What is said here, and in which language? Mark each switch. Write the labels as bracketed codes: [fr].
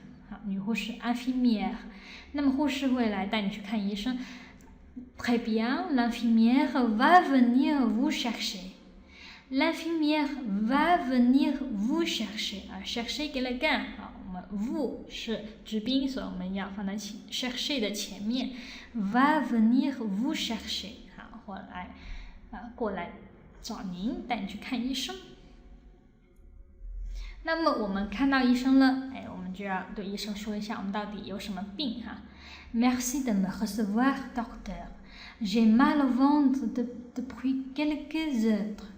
[zh] 好，女护士 infirmière。那么护士会来带你去看医生。 [fr] Très bien, l'infirmière va venir vous chercher. L'infirmière va venir vous chercher. [zh] 啊 ，chercher 给了干啊，我们 vous 是直宾，所以我们要放在chercher 的前面。 [fr] Va venir vous chercher. [zh] 好，或来过来找您，带你去看医生。那么我们看到医生了，哎，我们就要对医生说一下我们到底有什么病哈。 [fr] Merci de me recevoir, docteur. J'ai mal au ventre depuis quelques heures.